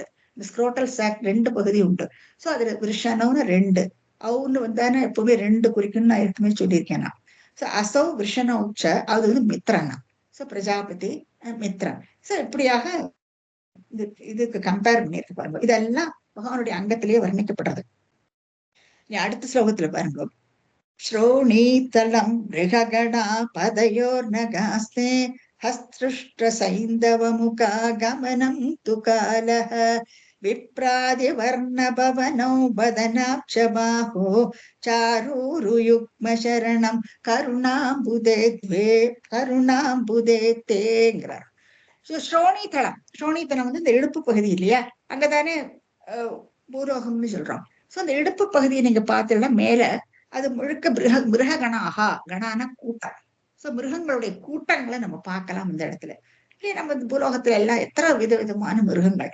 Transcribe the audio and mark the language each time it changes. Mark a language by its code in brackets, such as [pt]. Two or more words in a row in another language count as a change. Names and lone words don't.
[ta] இந்த [en] scrotal sac [ta] ரெண்டு பகுதி உண்டு. சோ அதுல விஷனவுன்னு ரெண்டு, அவுன்னு வந்தானே எப்பவுமே ரெண்டு குறிக்குன்னு நான் ஏற்கனவே சொல்லியிருக்கேன் நான். சோ [sa] असौ विष्णवश्च [ta] அது வந்து மித்ரனா. சோ பிரஜாபதி மித்ரன். சோ இப்படியாக இதுக்கு கம்பேர் பண்ணியிருக்கு பாருங்க. இதெல்லாம் பகவானுடைய அங்கத்திலேயே வர்ணிக்கப்படுறது. அடுத்த ஸ்லோகத்துல பாருங்க. [sa] श्रोणीतलं मृगगणा पदयोर्नगास्ते हस्तृष्टसैन्दवमुखा गमनं तु कालः विप्रादिवर्णभवनौ बदनाब्ज बाहो चारूरुयुग्मशरणं करुणाम्बुदे द्वे करुणाम्बुदे तेங்கிறார். [ta] ஸ்ரோணிதளம், ஸ்ரோணிதளம் வந்து இந்த இடுப்பு பகுதி இல்லையா, அங்கதானே பூரோகம்னு சொல்றோம். சோ அந்த இடுப்பு பகுதியை நீங்க பார்த்தீங்கன்னா மேல அது முழுக்க மிருக கணாகா, கணான கூட்டம். சோ மிருகங்களுடைய கூட்டங்களை நம்ம பார்க்கலாம் இந்த இடத்துல. இல்லையா, நம்ம பூலோகத்துல எல்லாம் எத்தனை விதவிதமான மிருகங்கள்.